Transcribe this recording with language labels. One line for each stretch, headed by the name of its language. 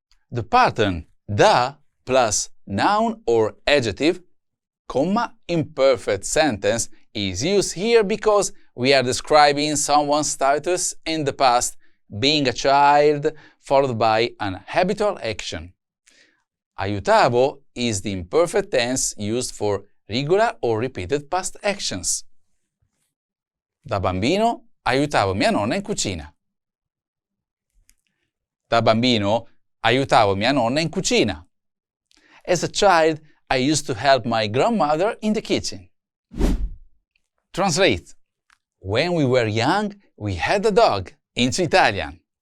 English: The pattern da plus noun or adjective, comma, imperfect sentence is used here because we are describing someone's status in the past being a child, followed by an habitual action. Aiutavo is the imperfect tense used for regular or repeated past actions.
Italian: Da bambino aiutavo mia nonna in cucina. Da bambino aiutavo mia nonna in cucina.
English: As a child, I used to help my grandmother in the kitchen. Translate. When we were young, we had a dog. Into Italian.